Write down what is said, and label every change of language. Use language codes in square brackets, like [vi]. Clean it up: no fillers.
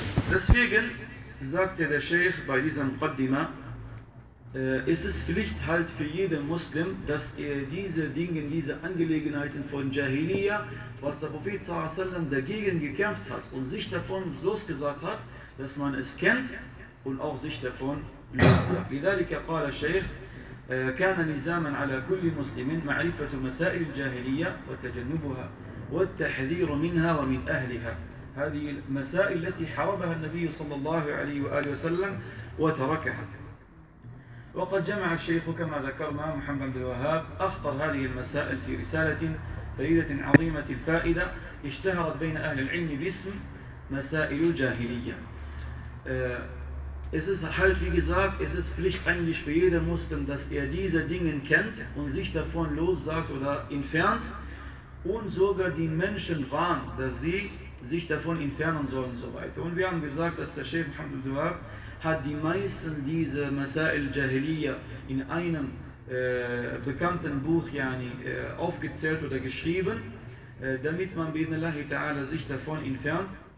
[de] Deswegen sagte der Sheikh bei diesem Qaddima, es ist Pflicht halt für jeden Muslim, dass er diese Dinge, diese Angelegenheiten von Jahiliyyah, was der Prophet sallallahu alaihi wa sallam dagegen gekämpft hat und sich davon losgesagt hat, dass man es kennt und auch sich davon lösen. [ar] Lidalika qala [de] Sheikh, [ar] كان لزاما على كل مسلم معرفة مسائل الجاهلية وتجنبها والتحذير منها ومن أهلها. هذه المسائل التي حاربها النبي صلى الله عليه وآله وسلم وتركها. وقد جمع الشيخ كما ذكرنا محمد بن الوهاب أخطر هذه المسائل في رسالة فريدة عظيمة الفائدة اشتهرت بين أهل العلم باسم مسائل الجاهلية. [de] Es ist halt, wie gesagt, es ist Pflicht eigentlich für jeden Muslim, dass er diese Dinge kennt und sich davon lossagt oder entfernt und sogar die Menschen warnt, dass sie sich davon entfernen sollen und so weiter. Und wir haben gesagt, dass der Sheikh Muhammad Duhab hat die meisten dieser Masail Jahiliya in einem bekannten Buch aufgezählt oder geschrieben, damit man bi'idhnillahi ta'ala sich davon entfernt.